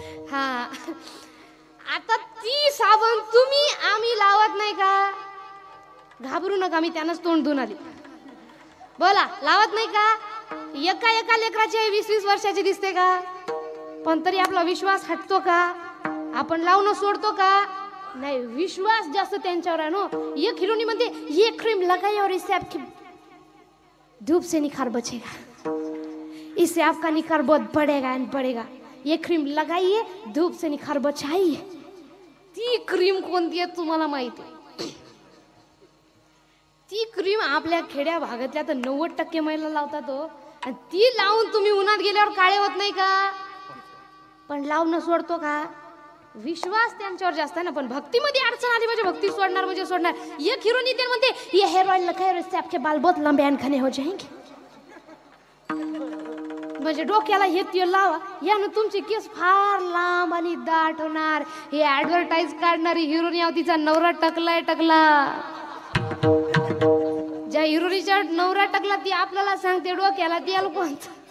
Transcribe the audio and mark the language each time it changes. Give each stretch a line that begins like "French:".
Marathi: हा आता ती साबण तुम्ही आम्ही लावत नाही का, घाबरू नका, मी त्यानंच तोंड धुवून आली. बोला लावत नाही का. एका लेकराची 20-20 वर्षाची दिसते का, पण तरी आपला विश्वास हटतो का, आपण लावणं सोडतो का नाही. विश्वास जास्त त्यांच्यावर आहे नो. एक हिरोनी म्हणते
Hindi: ये क्रीम लगाई और इससे आपकी धूप से निखार बचेगा, इससे आपका निखार बहुत बढ़ेगा एंड बढ़ेगा. ये क्रीम लगाइए, धूप से निखार बचाइए.
Marathi: ती क्रीम कोणती आहे तुम्हाला माहिती आहे. ती क्रीम आपल्या खेड्या भागातल्या तर 90% महिला लावतात हो. आणि ती लावून तुम्ही उन्हात गेल्यावर काळे होत नाही का, पण लावणं सोडतो का. विश्वास त्यांच्यावर जास्त आहे ना. पण भक्तीमध्ये अडचण आली म्हणजे भक्ती सोडणार म्हणजे सोडणार. एक हिरोनी ते म्हणते
Hindi: ये हेयर ऑयल लगाए और इससे आपके बाल बहुत लंबे एंड घने हो जाएंगे.
Marathi: म्हणजे डोक्याला हे तेल लावा, यानं तुमचे केस फार लांब आणि दाट होणार. हे ऍडव्हर्टाईज काढणारी हिरोनी तिचा नवरा टकलाय टकला. ज्या हिरोनीच्या नवरा टकला ती आपल्याला सांगते डोक्याला तेल कोणतं.